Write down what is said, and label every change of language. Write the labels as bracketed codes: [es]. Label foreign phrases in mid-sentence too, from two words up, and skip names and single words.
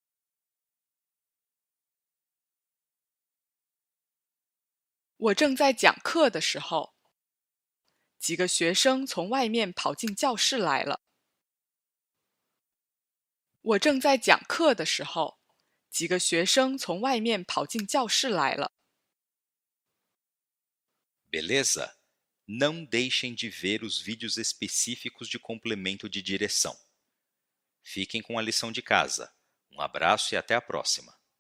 [zh] 我正在讲课的时候，几个学生从外面跑进教室来了。我正在讲课的时候，几个学生从外面跑进教室来了。 [pt] Beleza? Não deixem de ver os vídeos específicos de complemento de direção. Fiquem com a lição de casa. Um abraço e até a próxima.